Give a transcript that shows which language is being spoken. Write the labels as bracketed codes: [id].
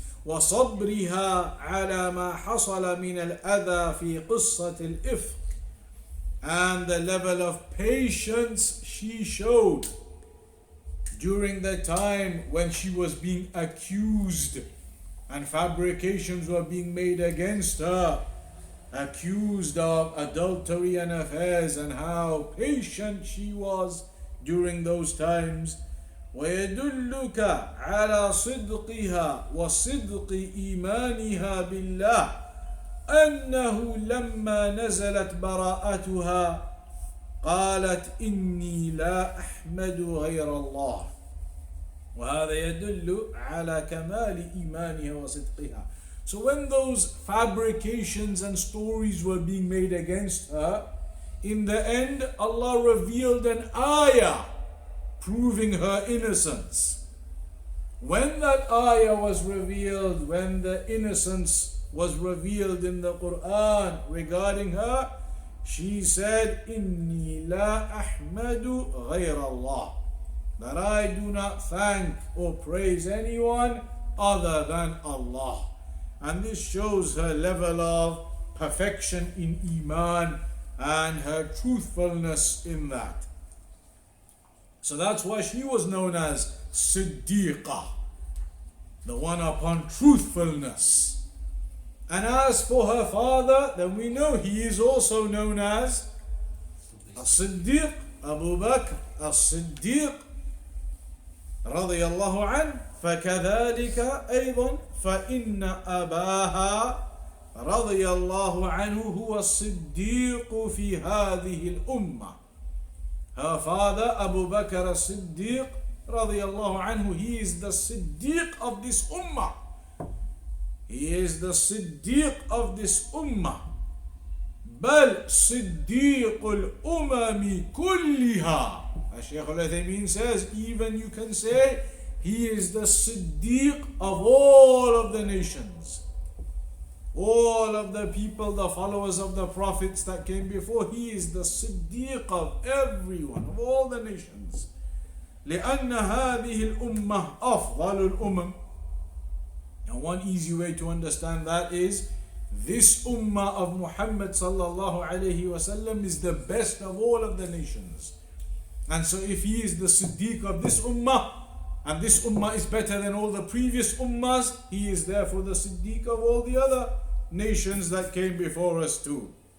[ar] وَصَبْرِهَا عَلَى مَا حَصَلَ مِنَ الْأَذَى فِي قِصَّةِ الْإِفْكِ, [en] and the level of patience she showed during the time when she was being accused and fabrications were being made against her, accused of adultery and affairs, and how patient she was during those times. [ar] ويدلك على صدقها وصدق إيمانها بالله أنه لما نزلت براءتها قالت إني لا أحمد غير الله، وهذا يدل على كمال إيمانها وصدقها. [en] So when those fabrications and stories were being made against her, in the end Allah revealed an ayah proving her innocence. When that ayah was revealed, when the innocence was revealed in the Quran regarding her, she said, [ar] إِنِّي لَا أَحْمَدُ غَيْرَ اللَّهِ, [en] that I do not thank or praise anyone other than Allah. And this shows her level of perfection in Iman and her truthfulness in that. So that's why she was known as Siddiqah, the one upon truthfulness. And as for her father, then we know he is also known as as-Siddeeq, Abu Bakr as-Siddeeq radiyallahu anhu. [ar] فكذلك أيضا فإن أباها رضي الله عنه هو الصديق في هذه الأمة. [en] Her father, Abu Bakr as-Siddeeq radiyallahu anhu, he is the Siddiq of this ummah. He is the Siddiq of this ummah. [ar] بل صديق الأمم كلها. [en] As Shaykh Al-Uthaymeen says, even you can say he is the Siddiq of all of the nations. All of the people, the followers of the prophets that came before, he is the Siddiq of everyone, of all the nations. [ar] لأن هذه الأمة أفضل الأمم. [en] Now one easy way to understand that is, this ummah of Muhammad sallallahu alayhi wasallam is the best of all of the nations. And so if he is the Siddiq of this ummah, and this ummah is better than all the previous ummahs, he is therefore the Siddiq of all the other nations that came before us too.